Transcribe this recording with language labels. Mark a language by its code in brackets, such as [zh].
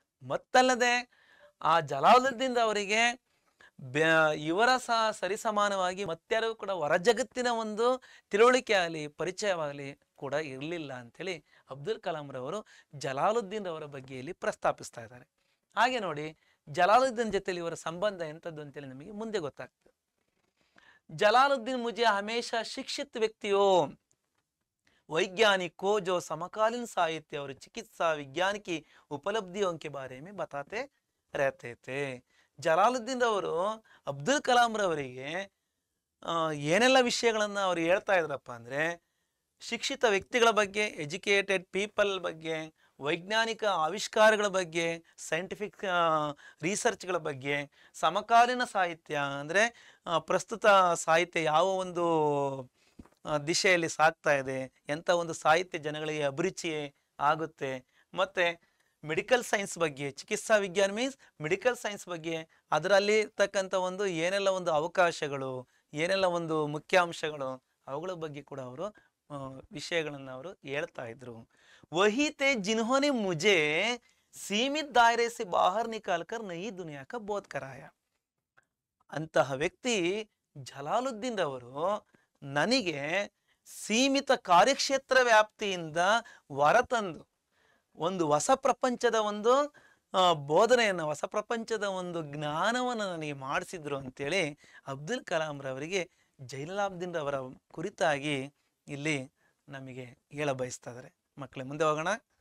[kn] ಮತ್ತಲ್ಲದೆ ಆ ಜಲಾಲುದ್ದೀನ್ ಅವರಿಗೆ ಇವರ ಸಹ ಸರಿಸಮಾನವಾಗಿ ಮತ್ತಾರಿಗೂ ಕೂಡ ಹೊರ ಜಗತ್ತಿನ ಒಂದು ತಿಳುವಳಿಕೆ ಆಗಲಿ ಪರಿಚಯವಾಗಲಿ ಕೂಡ ಇರಲಿಲ್ಲ ಅಂತೇಳಿ ಅಬ್ದುಲ್ ಕಲಾಂ ರವರು ಜಲಾಲುದ್ದೀನ್ ಅವರ ಬಗ್ಗೆ ಇಲ್ಲಿ ಪ್ರಸ್ತಾಪಿಸ್ತಾ ಇದ್ದಾರೆ. ಹಾಗೆ ನೋಡಿ ಜಲಾಲುದ್ದೀನ್ ಜೊತೆಲಿ ಇವರ ಸಂಬಂಧ ಎಂಥದ್ದು ಅಂತೇಳಿ ನಮಗೆ ಮುಂದೆ ಗೊತ್ತಾಗ್ತದೆ. [hi] जलालुद्दीन मुझे हमेशा शिक्षित व्यक्तियों, वैज्ञानिकों जो समकालीन साहित्य और चिकित्सा विज्ञान की उपलब्धियों के बारे में बताते रहते थे. [kn] ಜಲಾಲುದ್ದೀನ್ ಅವರು ಅಬ್ದುಲ್ ಕಲಾಂ ರವರಿಗೆ ಏನೆಲ್ಲ ವಿಷಯಗಳನ್ನ ಅವ್ರು ಹೇಳ್ತಾ ಇದ್ರಪ್ಪ ಅಂದ್ರೆ ಶಿಕ್ಷಿತ ವ್ಯಕ್ತಿಗಳ ಬಗ್ಗೆ, [en] educated people [kn] ಬಗ್ಗೆ, ವೈಜ್ಞಾನಿಕ ಆವಿಷ್ಕಾರಗಳ ಬಗ್ಗೆ, ಸೈಂಟಿಫಿಕ್ ರಿಸರ್ಚ್ಗಳ ಬಗ್ಗೆ, ಸಮಕಾಲೀನ ಸಾಹಿತ್ಯ ಅಂದರೆ ಪ್ರಸ್ತುತ ಸಾಹಿತ್ಯ ಯಾವ ಒಂದು ದಿಶೆಯಲ್ಲಿ ಸಾಗ್ತಾ ಇದೆ, ಎಂಥ ಒಂದು ಸಾಹಿತ್ಯ ಜನಗಳಿಗೆ ಅಭಿರುಚಿ ಆಗುತ್ತೆ, ಮತ್ತು ಮೆಡಿಕಲ್ ಸೈನ್ಸ್ ಬಗ್ಗೆ, ಚಿಕಿತ್ಸಾ ವಿಜ್ಞಾನ ಮೀನ್ಸ್ ಮೆಡಿಕಲ್ ಸೈನ್ಸ್ ಬಗ್ಗೆ, ಅದರಲ್ಲಿ ಇರ್ತಕ್ಕಂಥ ಒಂದು ಏನೆಲ್ಲ ಒಂದು ಅವಕಾಶಗಳು, ಏನೆಲ್ಲ ಒಂದು ಮುಖ್ಯಾಂಶಗಳು, ಅವುಗಳ ಬಗ್ಗೆ ಕೂಡ ಅವರು ವಿಷಯಗಳನ್ನು ಅವರು ಹೇಳ್ತಾ ಇದ್ರು. [hi] वही थे जिन्होंने मुझे सीमित दायरे से बाहर निकालकर नई दुनिया का बोध कराया. [kn] ಅಂತಹ ವ್ಯಕ್ತಿ ಜಲಾಲುದ್ದೀನ್ ಅವರು ನನಗೆ ಸೀಮಿತ ಕಾರ್ಯಕ್ಷೇತ್ರ ವ್ಯಾಪ್ತಿಯಿಂದ ಹೊರತಂದು ಒಂದು ಹೊಸ ಪ್ರಪಂಚದ ಒಂದು ಬೋಧನೆಯನ್ನು, ಹೊಸ ಪ್ರಪಂಚದ ಒಂದು ಜ್ಞಾನವನ್ನು ನನಗೆ ಮಾಡಿಸಿದ್ರು ಅಂತೇಳಿ ಅಬ್ದುಲ್ ಕಲಾಂ ರವರಿಗೆ ಜೈನುಲಾಬ್ದೀನ್ ಅವರ ಕುರಿತಾಗಿ ಇಲ್ಲಿ ನಮಗೆ ಹೇಳ ಬಯಸ್ತಾ ಇದ್ದಾರೆ. ಮಕ್ಕಳೇ ಮುಂದೆ ಹೋಗೋಣ.